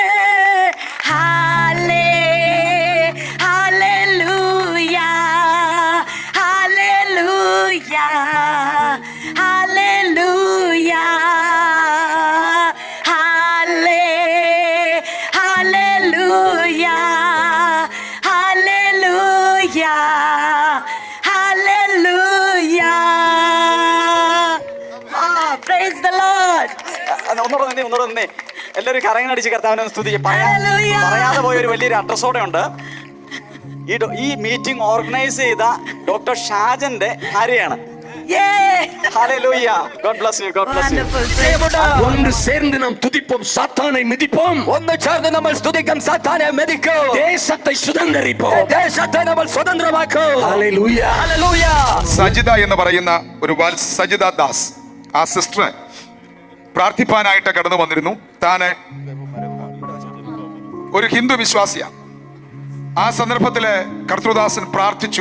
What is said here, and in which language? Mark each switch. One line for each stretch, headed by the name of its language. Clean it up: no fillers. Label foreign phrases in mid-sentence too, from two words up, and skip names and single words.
English: hale hallelujah hallelujah hallelujah hale hallelujah hallelujah hallelujah. Praise the Lord.
Malayalam: ഒന്നുകൂടെ തന്നെ എല്ലാവരും കരങ്ങനടിച്ച് കർത്താവിനെ സ്തുതിക്ക്. പറയാതെ പോയ ഒരു വലിയൊരു അഡ്രസ്സോടെ ഉണ്ട്. ഈ
English: meeting organise
Malayalam: ചെയ്ത ഡോക്ടർ ഷാജന്റെ ഭാര്യയാണ്.
English: Hallelujah. God bless you. God bless you. Wonderful.
Tamil: ஒன்று சேர்ந்து நாம் துதிப்போம், சாத்தானை மிதிப்போம்.
Malayalam: ഒന്ന് ചേർന്ന് നമ്മൾ സ്തുതിക്കും, സാത്താനെ മെതിക്കും,
Tamil: தேசத்தை சுதந்தரிப்போம்.
Malayalam: ദേശത്തെ നമ്മൾ സ്വതന്ത്രമാക്കും. ഹല്ലേലൂയ. ഹല്ലേലൂയ. സജിത എന്ന് പറയുന്ന ഒരു സജിത ദാസ്, ആ സിസ്റ്റർ പ്രാർത്ഥിപ്പാനായിട്ട് കടന്നു വന്നിരുന്നു. താന് ഒരു ഹിന്ദു വിശ്വാസിയാണ്. ആ സന്ദർഭത്തില് കർത്തൃദാസൻ പ്രാർത്ഥിച്ചു.